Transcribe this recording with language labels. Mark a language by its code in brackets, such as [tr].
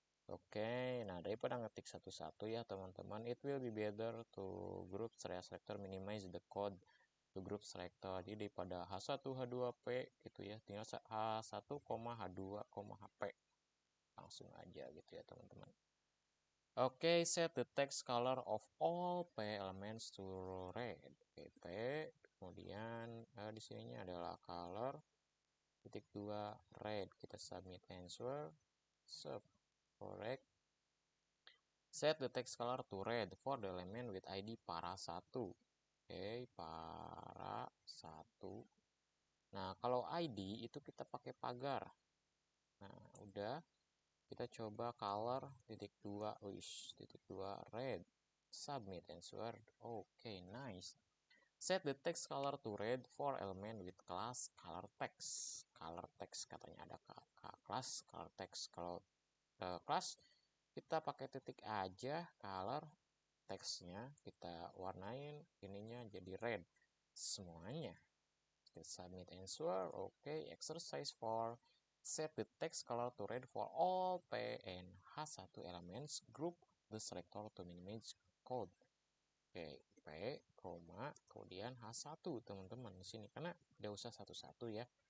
[id] Oke, nah daripada ngetik satu-satu ya teman-teman, [en] it will be better to group selector minimize the code to group selector. [id] Jadi daripada H1 H2P gitu ya, tinggal H1, H2, HP. Langsung aja gitu ya teman-teman. [en] Oke, set the text color of all P elements to red. [id] Oke, P, kemudian di sininya adalah color titik 2 red. Kita submit answer, sub, correct. [en] Set the text color to red for the element with ID para1. [id] Oke, para1. Nah, kalau ID itu kita pakai pagar. Nah, udah. Kita coba color titik 2, titik 2 red. [en] Submit answer. Oke, nice. Set the text color to red for element with class color text. [id] Color text katanya ada class color text. Kalau class kita pakai titik aja, color textnya kita warnain ininya jadi red semuanya. Kita submit answer. Oke, exercise 4. [en] Set the text color to red for all P and H1 elements. Group the selector to minimize code. [id] Oke, P, kemudian H1 teman-teman di sini karena tidak usah satu-satu ya.